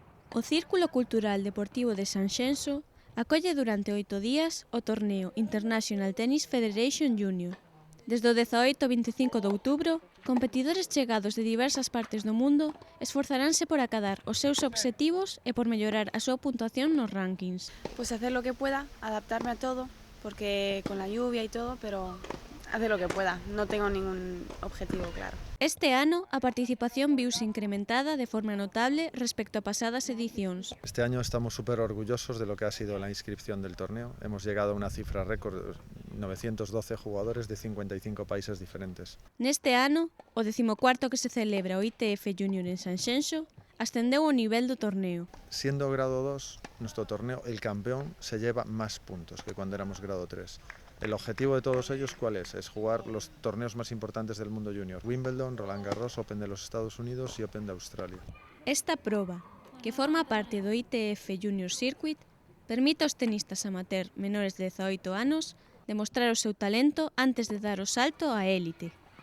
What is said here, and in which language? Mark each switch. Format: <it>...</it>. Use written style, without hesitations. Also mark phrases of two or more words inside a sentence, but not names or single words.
<gl>O Círculo Cultural Deportivo de Sanxenxo acolle durante 8 días o torneo International Tennis Federation Junior. Desde o 18 ao 25 de outubro, competidores chegados de diversas partes do mundo esforzaranse por acadar os seus obxectivos e por mellorar a súa puntuación nos rankings.</gl> <es>Pues hacer lo que pueda, adaptarme a todo, porque con la lluvia y todo, pero hacer lo que pueda, no tengo ningún objetivo claro.</es> <gl>Este ano, a participación viuse incrementada de forma notable respecto a pasadas edicións.</gl> <es>Este año estamos súper orgullosos de lo que ha sido la inscripción del torneo. Hemos llegado a una cifra récord, 912 jugadores de 55 países diferentes.</es> <gl>Neste ano, o 14º que se celebra o ITF Junior en Sanxenxo, ascendeu o nivel do torneo.</gl> <es>Siendo grado 2, nuestro torneo, el campeón se lleva más puntos que cuando éramos grado 3. El objetivo de todos ellos, ¿cuál es? Es jugar los torneos más importantes del mundo junior. Wimbledon, Roland Garros, Open de los Estados Unidos y Open de Australia.</es> <gl>Esta proba, que forma parte do ITF Junior Circuit, permite aos tenistas amateur menores de 18 anos demostrar o seu talento antes de dar o salto á élite.</gl>